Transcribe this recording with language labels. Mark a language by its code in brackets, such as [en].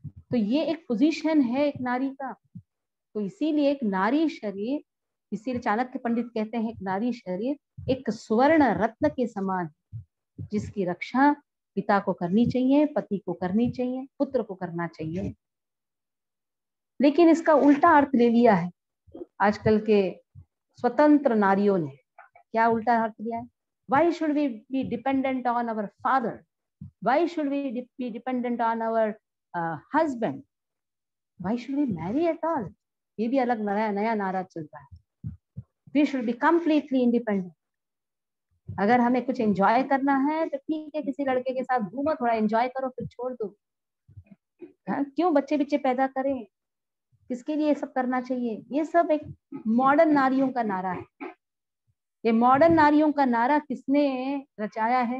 [hi] तो ये एक पोजीशन है एक नारी का। तो इसीलिए एक नारी शरीर, इसीलिए चाणक्य पंडित कहते हैं, एक नारी शरीर एक स्वर्ण रत्न के समान, जिसकी रक्षा पिता को करनी चाहिए, पति को करनी चाहिए, पुत्र को करना चाहिए। लेकिन इसका उल्टा अर्थ ले लिया है आजकल के स्वतंत्र नारियों ने। क्या उल्टा अर्थ लिया है? [en] Why should we be dependent on our father? Why should we be dependent on our husband? Why should we marry at all? [hi] ये भी अलग नया नारा चल रहा है। [en] We should be completely independent. [hi] अगर हमें कुछ एंजॉय करना है तो ठीक है, किसी लड़के के साथ घूमो, थोड़ा एंजॉय करो, फिर छोड़ दो। क्यों बच्चे पैदा करें? किसके लिए ये सब करना चाहिए? ये सब एक मॉडर्न नारियों का नारा है। ये मॉडर्न नारियों का नारा किसने रचाया है?